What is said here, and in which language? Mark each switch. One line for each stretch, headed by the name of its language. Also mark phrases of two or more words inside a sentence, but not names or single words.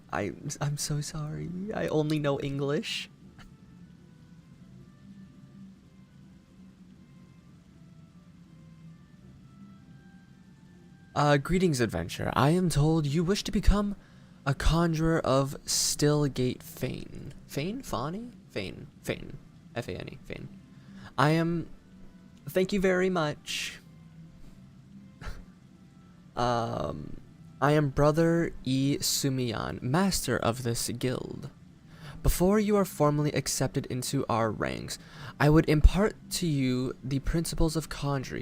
English: I'm so sorry. I only know English. Greetings, adventure. I am told you wish to become a conjurer of Stillgate Fane. Fane? Fane? Fane. Fane. F-A-N-E. Fane. Thank you very much. I am Brother Isumiyan, master of this guild. Before you are formally accepted into our ranks, I would impart to you the principles of conjury.